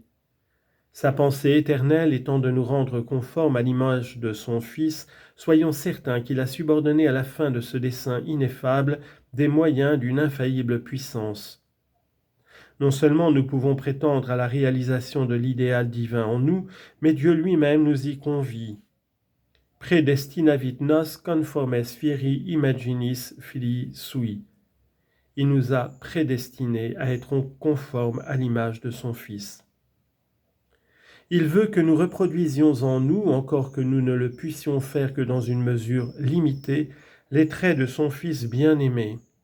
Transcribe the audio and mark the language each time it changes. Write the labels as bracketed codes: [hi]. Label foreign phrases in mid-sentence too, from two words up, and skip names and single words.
[fr] Sa pensée éternelle étant de nous rendre conformes à l'image de son Fils, soyons certains qu'il a subordonné à la fin de ce dessein ineffable des moyens d'une infaillible puissance. Non seulement nous pouvons prétendre à la réalisation de l'idéal divin en nous, mais Dieu lui-même nous y convie. [la] Predestinavit nos conformes fieri imaginis filii sui. [fr] Il nous a prédestinés à être conformes à l'image de son Fils. Il veut que nous reproduisions en nous, encore que nous ne le puissions faire que dans une mesure limitée, les traits de son Fils bien-aimé.